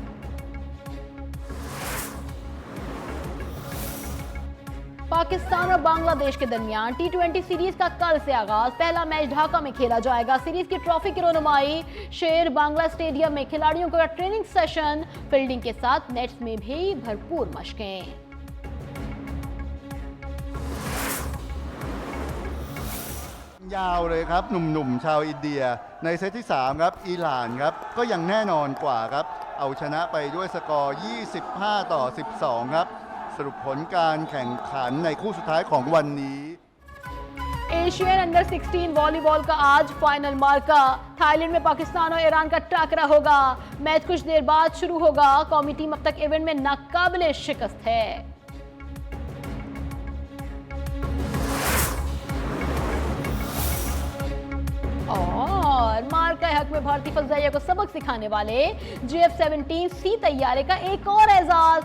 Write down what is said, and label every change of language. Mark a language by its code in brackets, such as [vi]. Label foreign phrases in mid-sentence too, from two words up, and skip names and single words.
[ur] پاکستان اور بنگلہ دیش کے درمیان T20 سیریز کا کل سے آغاز. پہلا میچ ڈھاکہ میں کھیلا جائے گا۔ سیریز کی ٹرافی کی رونمائی شیر بنگلہ سٹیڈیم میں. کھلاڑیوں کا [en] training session, [ur] فیلڈنگ کے ساتھ نیٹس میں بھی بھرپور مشقیں. [th] ยาวเลยครับหนุ่มๆชาวอินเดียในเซตที่3ครับอิหร่านครับก็ยังแน่นอนกว่าครับเอาชนะไปด้วยสกอร์25-12ครับสรุปผลการแข่งขันในคู่สุดท้ายของวันนี้ [en] Asian Under 16 volleyball [ur] کا آج فائنل معرکہ. تھائی لینڈ میں پاکستان اور ایران کا ٹاکرا ہوگا۔ میچ کچھ دیر بعد شروع ہوگا. قومی ٹیم اب تک ایونٹ میں ناقابلِ شکست ہے۔ اور معرکہ حق میں بھارتی فضائیہ کو سبق سکھانے والے JF-17C طیارے کا ایک اور اعزاز.